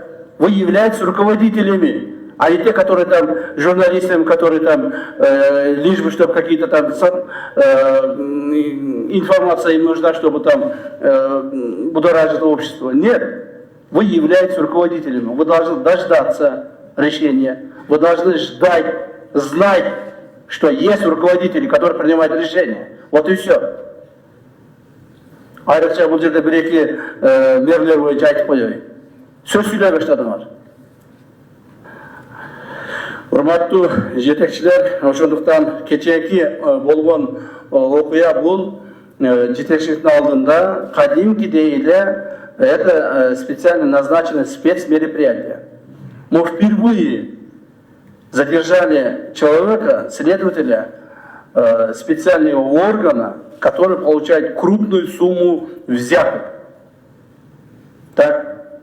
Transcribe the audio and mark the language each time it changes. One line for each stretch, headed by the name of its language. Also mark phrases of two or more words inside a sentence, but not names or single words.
Russian: Вы являетесь руководителями, а не те, которые там, журналистами, которые там, лишь бы, чтобы какие-то там информация им нужна, чтобы там будоражить общество. Нет. Вы являетесь руководителями. Вы должны дождаться решения. Вы должны ждать, знать, что есть руководители, которые принимают решения. Вот и все.
Kyrgyz: Айрыкча бул жерде бир-эки мерлер боюнча айтып коеюн. Сөз сүйлөй баштадыңар. Урматтуу жетекчилер, ошондуктан кечээки болгон окуя бул жетекчиликтин алдында кадимкидей эле
Russian: это специально назначено спецмероприятие. Мы впервые задержали человека, следователя специального органа, который получает крупную сумму взяток. Так?